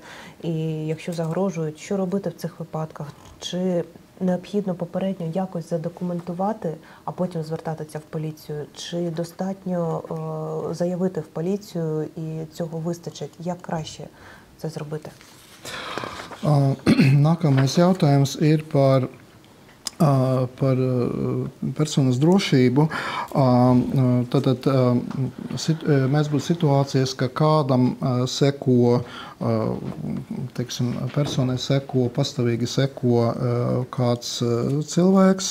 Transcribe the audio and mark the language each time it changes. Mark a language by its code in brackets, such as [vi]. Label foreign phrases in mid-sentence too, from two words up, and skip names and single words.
[uk] І якщо загрожують, що робити в цих випадках? Чи необхідно попередньо якось задокументувати, а потім звертатися в поліцію? Чи достатньо заявити в поліцію і цього вистачить? Як краще це зробити? [lv] Nākamais jautājums ir par personas drošību. Tātad mēs būtu situācijas, ka kādam seko, teiksim, personai seko, pastāvīgi seko kāds cilvēks.